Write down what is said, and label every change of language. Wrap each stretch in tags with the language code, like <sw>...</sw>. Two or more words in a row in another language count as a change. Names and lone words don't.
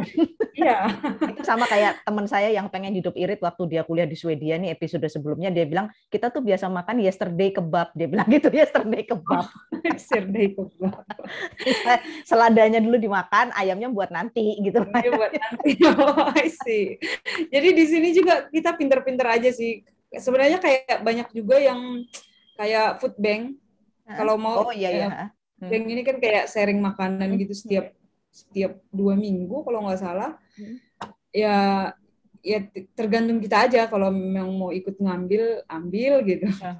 <id>Iya. Itu sama kayak teman saya yang pengen hidup irit waktu dia kuliah di Swedia nih, episode sebelumnya dia bilang kita tuh biasa makan</id> <en>yesterday kebab,</en> <id>dia bilang gitu,</id> <en>yesterday kebab.</en> <id>Sirde kebab. Seladanya dulu dimakan, ayamnya buat nanti gitu. Ini buat nanti.</id> <en>Oh, I see.</en> <id>Jadi di sini juga kita pinter-pinter aja sih. Sebenarnya kayak banyak juga yang kayak</id> <en>food bank.</en> <id>Kalau mau Oh iya, iya. bank ini kan kayak sharing makanan Hmm. gitu setiap 2 minggu kalau nggak salah. Hmm. Ya ya tergantung kita aja, kalau memang mau ikut ngambil ambil gitu.</id>